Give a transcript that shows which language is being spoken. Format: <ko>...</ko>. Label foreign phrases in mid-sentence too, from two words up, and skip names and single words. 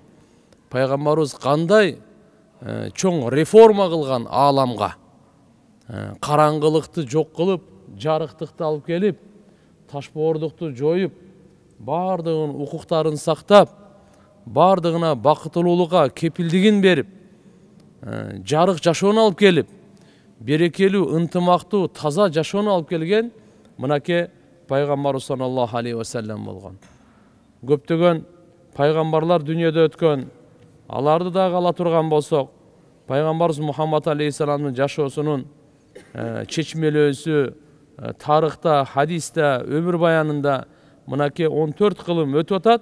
<ky>Пайгамбарыбыз кандай чоң реформа кылган ааламга, караңгылыкты жок кылып, жарыктыкты алып келип, ташбоордукту жоюп, бардыгын укуктарын сактап, бардыгына бакыттуулукка кепилдигин берип, жарык жашоону алып келип, берекелүү, ынтымактуу, таза жашоону алып келген мынакей Пайгамбарыбыз</ky> <ar>صلى الله عليه وسلم</ar> <ky>болгон. Көптөгөн пайгамбарлар дүйнөдө өткөн, аларды дагы ала турган болсок, Пайгамбарыбыз Мухаммад алейхиссаламдын жашоосунун чечмелөөсү тарыхта, хадисте, өмүр баянында мынакей 14 кылым өтүп атат.</ky>